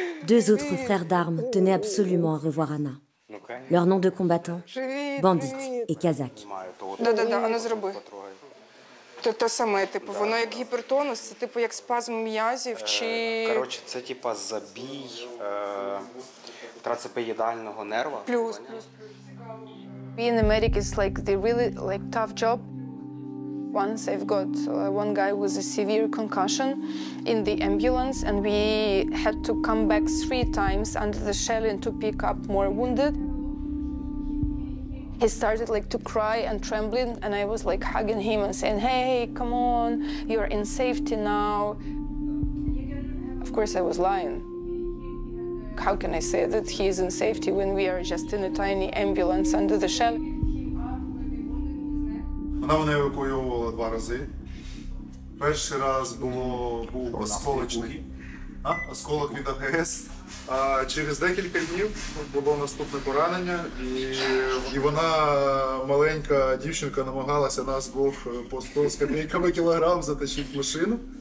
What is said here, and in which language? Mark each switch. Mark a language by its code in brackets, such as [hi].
[fr] Deux autres frères d'armes tenaient absolument à revoir Anna. Leurs noms de combattants, Bandit et Kazakh. [uk] Да-да-да, а ну зроби. Те саме, типу, воно як гіпертонус, це типу як спазм м'язів чи... Коротше, це типа забій трацепеїдального нерва. Плюс. [en] Being a medic is like the really like tough job. Once I've got one guy with a severe concussion in the ambulance, and we had to come back 3 times under the shelling to pick up more wounded. He started like to cry and trembling, and I was like hugging him and saying, "Hey, come on, you're in safety now." Of course, I was lying. How can I say that he is in safety when we are just in a tiny ambulance under the shell? [uk] Вона мене евакуювала 2 рази. Перший раз був осколок від АГС. А через декілька днів було наступне поранення, і вона, маленька дівчинка, намагалася нас двох по 100 з копійками кілограм затащити в машину.